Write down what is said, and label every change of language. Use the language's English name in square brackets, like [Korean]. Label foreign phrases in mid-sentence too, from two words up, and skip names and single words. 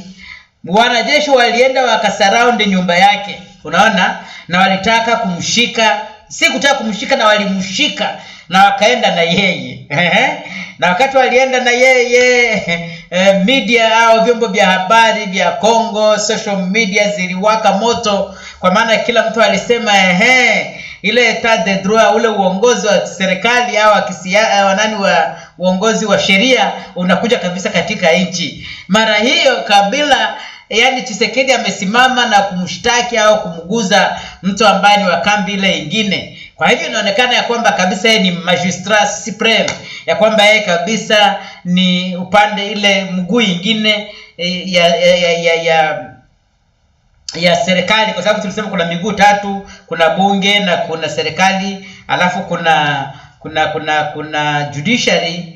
[Swahili] Wanajeshi walienda wakasurround nyumba yake, unaona, na walitaka kumshika, si kutaka kumshika, na walimshika na wakaenda na yeye na wakati walienda na yeye media au vyombo vya habari vya Kongo, [English] social media [Swahili] ziliwaka moto, kwa maana kila mtu alisema ile [French] etat de droit, [Swahili] ule uongozi wa serikali au wa uongozi wa sheria unakuja kabisa katika nchi. Mara hiyo Kabila, yani Tshisekedi, amesimama na kumshtaki au kumguza mtu ambaye ni wa kambi ile nyingine. Kwa hivyo inaonekana ya kwamba kabisa yeye ni [French] magistrat supreme, [Swahili] ya kwamba yeye kabisa ni upande ile mguu nyingine ya serikali, kwa sababu tulisema kuna miguu tatu, kuna bunge na kuna serikali, alafu kuna judiciary.